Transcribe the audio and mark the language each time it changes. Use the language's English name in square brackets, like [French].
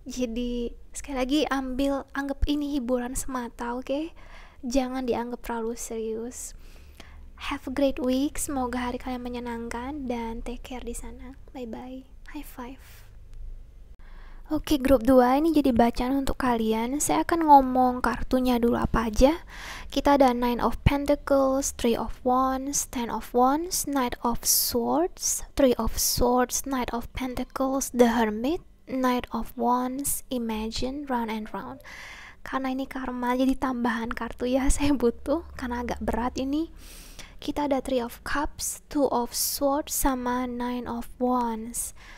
[Indonesian] Jadi sekali lagi anggap ini hiburan semata, oke? Jangan dianggap terlalu serius. [English] Have a great week, [Indonesian] semoga hari kalian menyenangkan dan [English] take care [Indonesian] di sana. [English] Bye bye, high five. [Indonesian] Oke, grup 2 ini jadi bacaan untuk kalian. Saya akan ngomong kartunya dulu apa aja. Kita ada Nine of Pentacles, Three of Wands, Ten of Wands, Knight of Swords, Three of Swords, Knight of Pentacles, The Hermit, Knight of Wands, Imagine, Round and Round. Karena ini karma, jadi tambahan kartu ya saya butuh, karena agak berat ini. Kita ada Three of Cups, Two of Swords, sama Nine of Wands.